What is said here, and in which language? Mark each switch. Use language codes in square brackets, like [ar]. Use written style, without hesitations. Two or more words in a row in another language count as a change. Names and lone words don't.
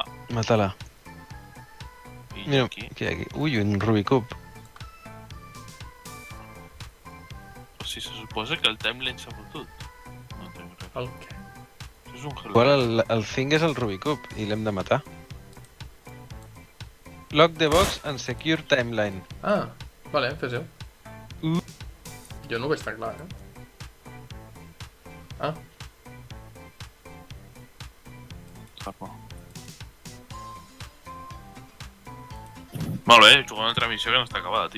[ca] Mata-la. I Mira, aquí. què hi ha aquí? Ui, un Rubicub. O sigui, se suposa que el timeline s'ha fotut. No entenc res. El què? Això és un Igual el thing és el Rubicub i l'hem de matar. [en] Lock the box and secure timeline. [ca] Ah, vale, fes-ho. Uh. Jo no ho veig tan clar, Ah, Sapa. Molt bé, jugar una altra missió que no està acabada, tio.